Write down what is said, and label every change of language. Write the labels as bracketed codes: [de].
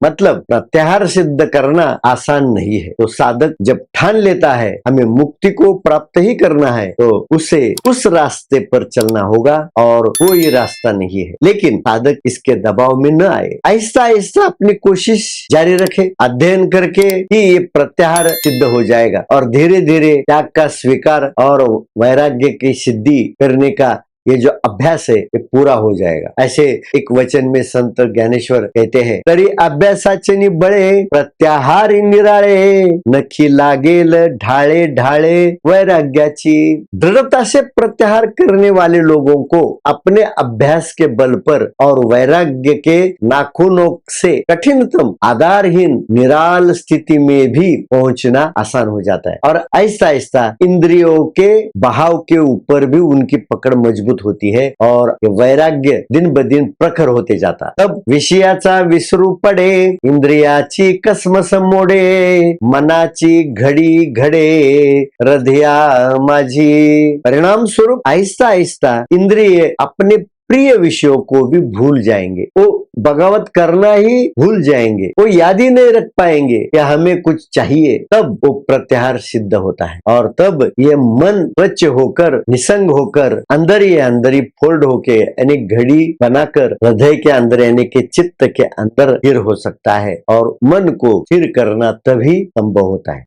[hi] मतलब प्रत्याहार सिद्ध करना आसान नहीं है। तो साधक जब ठान लेता है हमें मुक्ति को प्राप्त ही करना है, तो उसे उस रास्ते पर चलना होगा और कोई रास्ता नहीं है। लेकिन साधक इसके दबाव में न आए, आहिस्ता आहिस्ता अपनी कोशिश जारी रखे। अध्ययन करके ही ये प्रत्याहार सिद्ध हो जाएगा और धीरे धीरे त्याग का स्वीकार और वैराग्य की सिद्धि करने का ये जो अभ्यास है ये पूरा हो जाएगा। ऐसे एक वचन में संत ज्ञानेश्वर कहते हैं, [mr] तरी अभ्यासाचे बळे प्रत्याहारी निराळे, नखी लागेल ढाळे ढाळे वैराग्याची। [hi] दृढ़ता से प्रत्याहार करने वाले लोगों को अपने अभ्यास के बल पर और वैराग्य के नाखूनों से कठिनतम आधारहीन निराल स्थिति में भी पहुंचना आसान हो जाता है और आहिस्ता आहिस्ता इंद्रियों के बहाव के ऊपर भी उनकी पकड़ मजबूत होती है और वैराग्य दिन ब दिन प्रखर होते जाता। [mr] तब विषयाचा विसरू पडे, इंद्रियाची कसमस मोडे, मनाची घडी घडे हृदया माझी। [hi] परिणाम स्वरूप आहिस्ता आहिस्ता इंद्रिय अपने प्रिय विषयों को भी भूल जाएंगे, वो बगावत करना ही भूल जाएंगे, वो याद ही नहीं रख पाएंगे कि हमें कुछ चाहिए। तब वो प्रत्याहार सिद्ध होता है और तब ये मन स्वच्छ होकर निसंग होकर अंदर ही फोल्ड होके यानी घड़ी बनाकर हृदय के अंदर यानी के चित्त के अंदर स्थिर हो सकता है और मन को स्थिर करना तभी संभव होता है।